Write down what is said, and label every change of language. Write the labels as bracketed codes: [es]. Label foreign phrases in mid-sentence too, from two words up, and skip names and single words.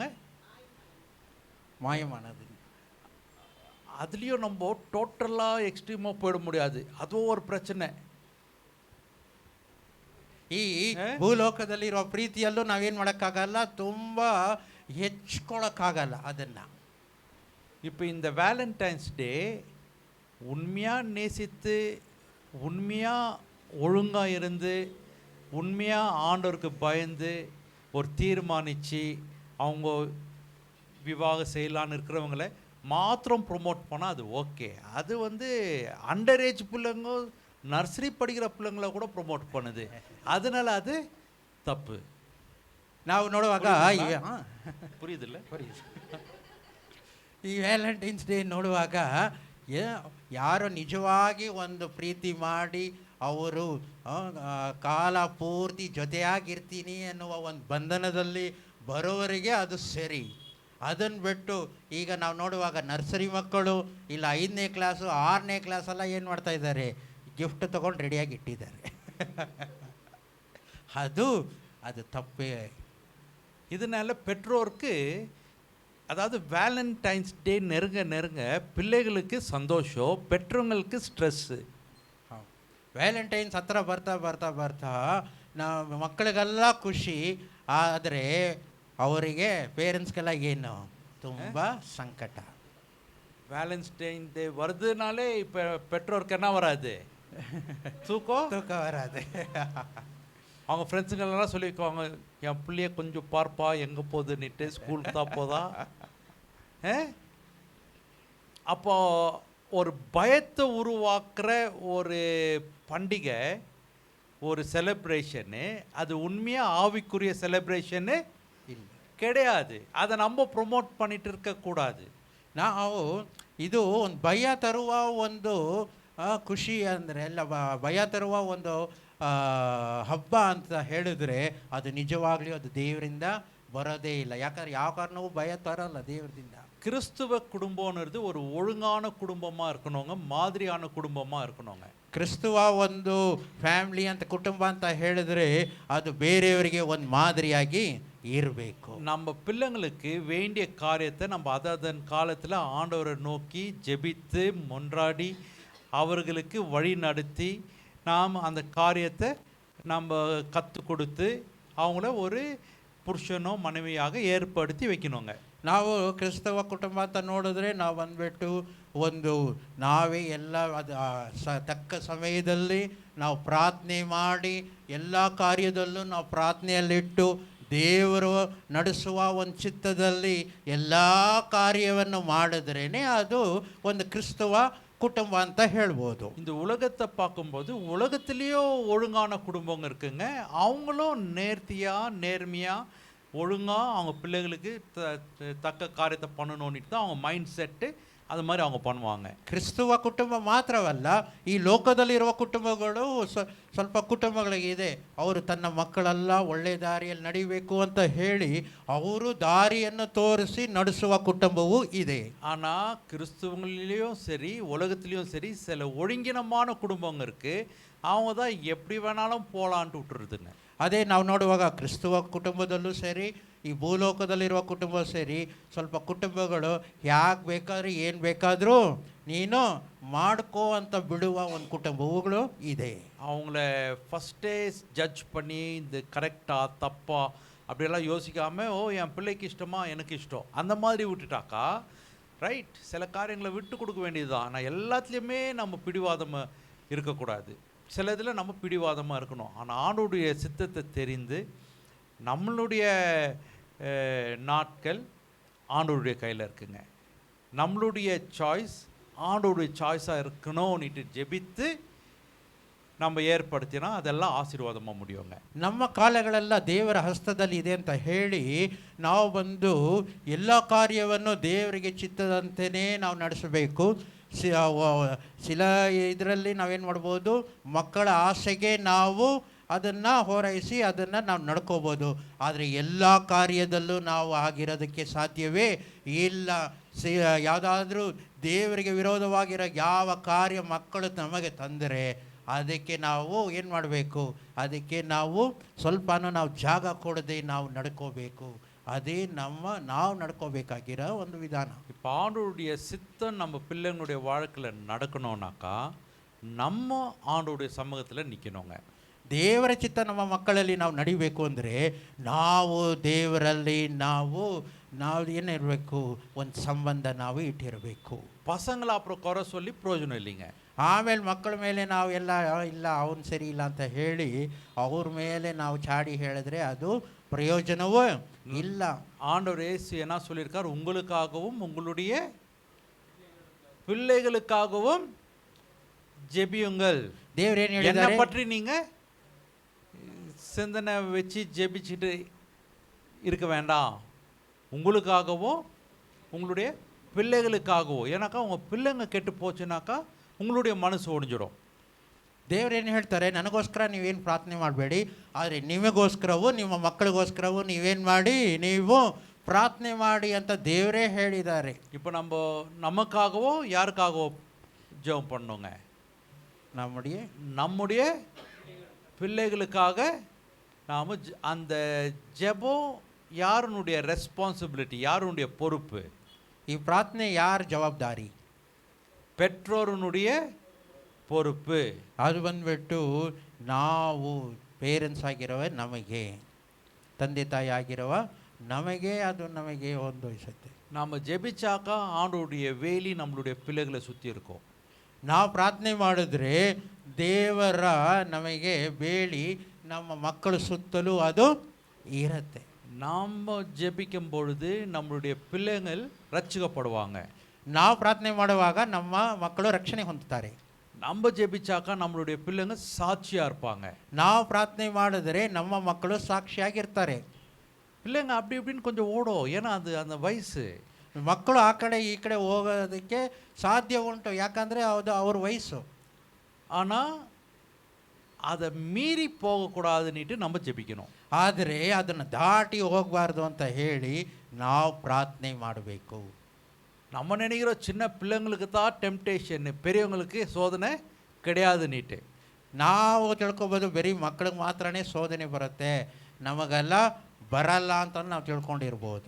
[ta] மாயமானது. அதுலேயும் நம்ம டோட்டலாக எக்ஸ்ட்ரீமாக போயிட முடியாது, அதுவும் ஒரு பிரச்சனை. [kn] ಈ ಭೂಲೋಕದಲ್ಲಿರೋ ಪ್ರೀತಿಯಲ್ಲೂ ನಾವೇನು ಮಾಡೋಕ್ಕಾಗಲ್ಲ, ತುಂಬ ಹೆಚ್ಕೊಳಕ್ಕಾಗಲ್ಲ ಅದನ್ನು. [ta] இப்போ இந்த வேலண்டைன்ஸ் டே உண்மையாக நேசித்து உண்மையாக ஒழுங்காக இருந்து உண்மையாக ஆண்டவருக்கு பயந்து ஒரு தீர்மானித்து அவங்க விவாகம் செய்யலான்னு இருக்கிறவங்கள மாத்திரம் ப்ரொமோட் பண்ணால் அது ஓகே. அது [en] under age [ta] பிள்ளைங்க நர்சரி படிக்கிற பிள்ளைங்கள கூட ப்ரொமோட் பண்ணுது, அதனால அது தப்பு. [kn] ನಾವು ನೋಡುವಾಗ [ta] புரியுதில்ல? [kn] ಈ ವ್ಯಾಲೆಂಟೈನ್ಸ್ ಡೇ ನೋಡುವಾಗ ಯಾರೋ ನಿಜವಾಗಿ ಒಂದು ಪ್ರೀತಿ ಮಾಡಿ ಅವರು ಕಾಲ ಪೂರ್ತಿ ಜೊತೆಯಾಗಿರ್ತೀನಿ ಅನ್ನುವ ಒಂದು ಬಂಧನದಲ್ಲಿ ಬರೋವರೆಗೆ ಅದು ಸರಿ. ಅದನ್ನು ಬಿಟ್ಟು ಈಗ ನಾವು ನೋಡುವಾಗ ನರ್ಸರಿ ಮಕ್ಕಳು ಇಲ್ಲ 5ನೇ ಕ್ಲಾಸು 6ನೇ ಕ್ಲಾಸೆಲ್ಲ ಏನು ಮಾಡ್ತಾ ಇದ್ದಾರೆ, ಗಿಫ್ಟ್ ತೊಗೊಂಡು ರೆಡಿಯಾಗಿ ಇಟ್ಟಿದ್ದಾರೆ. [ta] அது தப்பே. இதனால பெற்றோருக்கு, அதாவது வேலண்டைன்ஸ் டே நெருங்க நெருங்க பிள்ளைகளுக்கு சந்தோஷம், பெற்றவங்களுக்கு ಸ್ಟ್ರೆಸ್ಸು. [kn] ವ್ಯಾಲೆಂಟೈನ್ಸ್ ಹತ್ರ ಬರ್ತಾ ಬರ್ತಾ ಬರ್ತಾ ನಾವು ಮಕ್ಕಳಿಗೆಲ್ಲ ಖುಷಿ, ಆದರೆ ಅವರಿಗೆ ಪೇರೆಂಟ್ಸ್ಗೆಲ್ಲ ಏನು ತುಂಬ ಸಂಕಟ. [ta] வேலண்டைன் டே வருதுனாலே இப்போ பெற்றோருக்கு என்ன வராது, தூக்கம் வராது. அவங்க ஃப்ரெண்ட்ஸுங்களெல்லாம் சொல்லிக்குவாங்க, என் பிள்ளைய கொஞ்சம் பார்ப்பா எங்கே போகுதுன்னுட்டு, ஸ்கூலுக்கு தான் போதா. அப்போ ஒரு பயத்தை உருவாக்குற ஒரு பண்டிகை, ஒரு செலிப்ரேஷனு, அது உண்மையாக ஆவிக்குரிய செலிப்ரேஷனு கிடையாது. அதை நம்ம ப்ரொமோட் பண்ணிட்டு இருக்கக்கூடாது. [kn] ನಾವು ಇದು ಒಂದು ಭಯ ತರುವ ಒಂದು ಖುಷಿ ಅಂದರೆ ಎಲ್ಲ ಭಯ ತರುವ ಒಂದು ಹಬ್ಬ ಅಂತ ಹೇಳಿದ್ರೆ ಅದು ನಿಜವಾಗ್ಲೂ ಅದು ದೇವರಿಂದ ಬರೋದೇ ಇಲ್ಲ. ಯಾಕಂದ್ರೆ ಯಾವ ಕಾರಣವೂ ಭಯ ತರಲ್ಲ ದೇವರಿಂದ. [ta] கிறிஸ்துவ குடும்பம்ன்றது ஒரு ஒழுங்கான குடும்பமாக இருக்கணுங்க, மாதிரியான குடும்பமாக இருக்கணுங்க. [kn] ಕ್ರಿಸ್ತುವ ಒಂದು ಫ್ಯಾಮಿಲಿ ಅಂತ ಕುಟುಂಬ ಅಂತ ಹೇಳಿದ್ರೆ ಅದು ಬೇರೆಯವರಿಗೆ ಒಂದು ಮಾದರಿಯಾಗಿ ಇರಬೇಕು. [ta] நம்ம பிள்ளைங்களுக்கு வேண்டிய காரியத்தை நம்ம அதன் காலத்தில் ஆண்டவரை நோக்கி ஜெபித்து மன்றாடி அவர்களுக்கு வழி நடத்தி நாம் அந்த காரியத்தை நம்ம கற்றுக் கொடுத்து அவங்கள ஒரு புருஷனோ மனைவியாக ஏற்படுத்தி வைக்கணுங்க. [kn] ನಾವು ಕ್ರಿಸ್ತವ ಕುಟುಂಬ ಅಂತ ನೋಡಿದ್ರೆ ನಾವು ಬಂದ್ಬಿಟ್ಟು ಒಂದು ನಾವೇ ಎಲ್ಲ ಅದು ತಕ್ಕ ಸಮಯದಲ್ಲಿ ನಾವು ಪ್ರಾರ್ಥನೆ ಮಾಡಿ ಎಲ್ಲ ಕಾರ್ಯದಲ್ಲೂ ನಾವು ಪ್ರಾರ್ಥನೆಯಲ್ಲಿಟ್ಟು ದೇವರು ನಡೆಸುವ ಒಂದು ಚಿತ್ತದಲ್ಲಿ ಎಲ್ಲ ಕಾರ್ಯವನ್ನು ಮಾಡಿದ್ರೇ ಅದು ಒಂದು ಕ್ರಿಸ್ತವ குடும்ப ಅಂತ ಹೇಳ್ಬೋದು. [ta] இந்த உலகத்தை பார்க்கும்போது உலகத்திலேயும் ஒழுங்கான குடும்பங்க இருக்குங்க. அவங்களும் நேர்த்தியாக நேர்மையாக ஒழுங்காக அவங்க பிள்ளைகளுக்கு தக்க காரியத்தை பண்ணணும்னுட்டு தான் அவங்க மைண்ட் செட்டு ಅದು மாதிரி அவங்க பண்ணுவாங்க. [kn] ಕ್ರಿಸ್ತುವ ಕುಟುಂಬ ಮಾತ್ರವಲ್ಲ, ಈ ಲೋಕದಲ್ಲಿರುವ ಕುಟುಂಬಗಳು ಸ್ವಲ್ಪ ಕುಟುಂಬಗಳಿಗಿದೆ. ಅವರು ತನ್ನ ಮಕ್ಕಳೆಲ್ಲ ಒಳ್ಳೆ ದಾರಿಯಲ್ಲಿ ನಡಿಬೇಕು ಅಂತ ಹೇಳಿ ಅವರು ದಾರಿಯನ್ನು ತೋರಿಸಿ ನಡೆಸುವ ಕುಟುಂಬವೂ ಇದೆ. [ta] ஆனால் கிறிஸ்துவங்களிலையும் சரி உலகத்துலேயும் சரி சில ஒழுங்கினமான குடும்பங்க இருக்குது. அவங்க தான் எப்படி வேணாலும் போகலான்ட்டு விட்டுருதுங்க. [kn] ಅದೇ ನಾವು ನೋಡುವಾಗ ಕ್ರಿಸ್ತುವ ಕುಟುಂಬದಲ್ಲೂ ಸರಿ ಈ ಭೂಲೋಕದಲ್ಲಿರುವ ಕುಟುಂಬ ಸೇರಿ ಸ್ವಲ್ಪ ಕುಟುಂಬಗಳು ಯಾಕೆ ಬೇಕಾದ್ರೂ ಏನು ಬೇಕಾದರೂ ನೀನು ಮಾಡ್ಕೋ ಅಂತ ಬಿಡುವ ಒಂದು ಕುಟುಂಬಗಳು ಇದೆ. [ta] அவங்கள ஃபஸ்ட்டே ஜட்ஜ் பண்ணி இது கரெக்டா தப்பா அப்படியெல்லாம் யோசிக்காமல், ஓ என் பிள்ளைக்கு இஷ்டமா எனக்கு இஷ்டம் அந்த மாதிரி விட்டுட்டாக்கா ரைட். சில காரியங்களை விட்டு கொடுக்க வேண்டியது தான். ஆனால் எல்லாத்துலேயுமே நம்ம பிடிவாதமாக இருக்கக்கூடாது. சில இதில் நம்ம பிடிவாதமாக இருக்கணும். ஆனால் ஆண்டவருடைய சித்தத்தை தெரிந்து நம்மளுடைய நாட்கள் ஆண்டவருடைய கையில் இருக்குங்க. நம்மளுடைய சாய்ஸ் ஆண்டவருடைய சாய்ஸாக இருக்கணும்னுட்டு ஜெபித்து நம்ம ஏற்படுத்தினா அதெல்லாம் ஆசீர்வாதமாக முடியுங்க. [kn] ನಮ್ಮ ಕಾಲಗಳೆಲ್ಲ ದೇವರ ಹಸ್ತದಲ್ಲಿ ಇದೆ ಅಂತ ಹೇಳಿ ನಾವು ಬಂದು ಎಲ್ಲ ಕಾರ್ಯವನ್ನು ದೇವರಿಗೆ ಚಿತ್ತದಂತೆಯೇ ನಾವು ನಡೆಸಬೇಕು. ಶಿಲ ಇದರಲ್ಲಿ ನಾವೇನು ಮಾಡ್ಬೋದು, ಮಕ್ಕಳ ಆಸೆಗೆ ನಾವು ಅದನ್ನು ಹೊರೈಸಿ ಅದನ್ನು ನಾವು ನಡ್ಕೋಬೋದು. ಆದರೆ ಎಲ್ಲ ಕಾರ್ಯದಲ್ಲೂ ನಾವು ಆಗಿರೋದಕ್ಕೆ ಸಾಧ್ಯವೇ ಇಲ್ಲ. ಯಾವುದಾದ್ರೂ ದೇವರಿಗೆ ವಿರೋಧವಾಗಿರೋ ಯಾವ ಕಾರ್ಯ ಮಕ್ಕಳು ನಮಗೆ ತಂದರೆ ಅದಕ್ಕೆ ನಾವು ಏನು ಮಾಡಬೇಕು, ಅದಕ್ಕೆ ನಾವು ಸ್ವಲ್ಪನೂ ನಾವು ಜಾಗ ಕೊಡದೆ ನಾವು ನಡ್ಕೋಬೇಕು. அதே ನಾವು நடுக்கோಬೇಕಾಗಿರೋ ಒಂದು ವಿಧಾನ. [ta] இப்போ ஆண்டவருடைய சித்தம் நம்ம பிள்ளைங்களுடைய வாழ்க்கையில் நடக்கணும்னாக்கா நம்ம ஆண்டவருடைய சமூகத்தில் நிற்கணுங்க. [kn] ದೇವರ ಚಿತ್ತ ನಮ್ಮ ಮಕ್ಕಳಲ್ಲಿ ನಾವು ನಡಿಬೇಕು ಅಂದರೆ ನಾವು ದೇವರಲ್ಲಿ ನಾವು ಏನಿರಬೇಕು, ಒಂದು ಸಂಬಂಧ ನಾವು ಇಟ್ಟಿರಬೇಕು. [ta] பசங்களை அப்புறம் குறை சொல்லி பிரயோஜனம் இல்லைங்க. [kn] ಆಮೇಲೆ ಮಕ್ಕಳ ಮೇಲೆ ನಾವು ಎಲ್ಲ ಇಲ್ಲ ಅವನು ಸರಿ ಇಲ್ಲ ಅಂತ ಹೇಳಿ ಅವ್ರ ಮೇಲೆ ನಾವು ಚಾಡಿ ಹೇಳಿದ್ರೆ ಅದು [ta] பிரயோஜனவோ இல்ல. ஆண்டவர் இயேசு என்ன சொல்லியிருக்கார், உங்களுக்காகவும் உங்களுடைய பிள்ளைகளுக்காகவும் ஜெபியுங்கள். தேவரே என்ன பற்றி நீங்க சிந்தனை வச்சு ஜெபிச்சுட்டு இருக்க வேண்டாம். உங்களுக்காகவும் உங்களுடைய பிள்ளைகளுக்காகவும். ஏன்னாக்கா உங்கள் பிள்ளைங்க கெட்டு போச்சுனாக்கா உங்களுடைய மனசு ஒடிஞ்சிடும். [kn] ದೇವರೇನು ಹೇಳ್ತಾರೆ, ನನಗೋಸ್ಕರ ನೀವೇನು ಪ್ರಾರ್ಥನೆ ಮಾಡಬೇಡಿ, ಆದರೆ ನಿಮಗೋಸ್ಕರವೂ ನಿಮ್ಮ ಮಕ್ಕಳಿಗೋಸ್ಕರವೂ ನೀವೇನು ಮಾಡಿ, ನೀವು ಪ್ರಾರ್ಥನೆ ಮಾಡಿ ಅಂತ ದೇವರೇ ಹೇಳಿದ್ದಾರೆ. [ta] இப்போ நமக்காகவோ யாருக்காகவோ ஜெபம் பண்ணுங்க. நம்முடைய பிள்ளைகளுக்காக நாம் அந்த ஜெபம் யாருடைய ரெஸ்பான்சிபிலிட்டி, யாருடைய பொறுப்பு? [kn] ಈ ಪ್ರಾರ್ಥನೆ ಯಾರ ಜವಾಬ್ದಾರಿ? [ta] பெற்றோருடைய பொறுப்பு. [kn] ಅದು ಬಂದ್ಬಿಟ್ಟು ನಾವು ಪೇರೆಂಟ್ಸ್ ಆಗಿರುವ ನಮಗೆ, ತಂದೆ ತಾಯಿ ಆಗಿರುವ ನಮಗೆ ಅದು ನಮಗೆ ಹೊಂದಿಸುತ್ತೆ. [ta] நாம் ஜெபிச்சாக்கா ஆண்டவருடைய வேலி நம்மளுடைய பிள்ளைகளை சுற்றி இருக்கும். [kn] ನಾವು ಪ್ರಾರ್ಥನೆ ಮಾಡಿದ್ರೆ ದೇವರ ನಮಗೆ ಬೇಲಿ ನಮ್ಮ ಮಕ್ಕಳ ಸುತ್ತಲೂ ಅದು ಇರುತ್ತೆ. [ta] நாம் ஜெபிக்கும் பொழுது நம்மளுடைய பிள்ளைகள் ரட்சிக்கப்படுவாங்க. [kn] ನಾವು ಪ್ರಾರ್ಥನೆ ಮಾಡುವಾಗ ನಮ್ಮ ಮಕ್ಕಳು ರಕ್ಷಣೆ ಹೊಂದುತ್ತಾರೆ. [ta] நம்ம ஜெபிச்சாக்கா நம்மளுடைய பிள்ளைங்க சாட்சியா இருப்பாங்க. [kn] ನಾವು ಪ್ರಾರ್ಥನೆ ಮಾಡಿದ್ರೆ ನಮ್ಮ ಮಕ್ಕಳು ಸಾಕ್ಷಿಯಾಗಿರ್ತಾರೆ. [ta] பிள்ளைங்க அப்படி இப்படின்னு கொஞ்சம் ஓடும், ஏன்னா அது அந்த வயசு. [kn] ಮಕ್ಕಳು ಆ ಕಡೆ ಈ ಕಡೆ ಹೋಗೋದಕ್ಕೆ ಸಾಧ್ಯ ಉಂಟು, ಯಾಕಂದರೆ ಅದು ಅವ್ರ ವಯಸ್ಸು. [ta] ஆனால் அதை மீறி போகக்கூடாதுன்னுட்டு நம்ம ஜெபிக்கணும். [kn] ಆದರೆ ಅದನ್ನು ದಾಟಿ ಹೋಗಬಾರ್ದು ಅಂತ ಹೇಳಿ ನಾವು ಪ್ರಾರ್ಥನೆ ಮಾಡಬೇಕು. [ta] நம்ம நினைக்கிற சின்ன பிள்ளைங்களுக்கு தான் டெம்டேஷன், பெரியவங்களுக்கு சோதனை கிடையாதுன்னுட்டு. [kn] ನಾವು ತಿಳ್ಕೊಬೋದು ಬರೀ ಮಕ್ಕಳಿಗೆ ಮಾತ್ರನೇ ಶೋಧನೆ ಬರುತ್ತೆ, ನಮಗೆಲ್ಲ ಬರಲ್ಲ ಅಂತ ನಾವು ತಿಳ್ಕೊಂಡಿರ್ಬೋದು.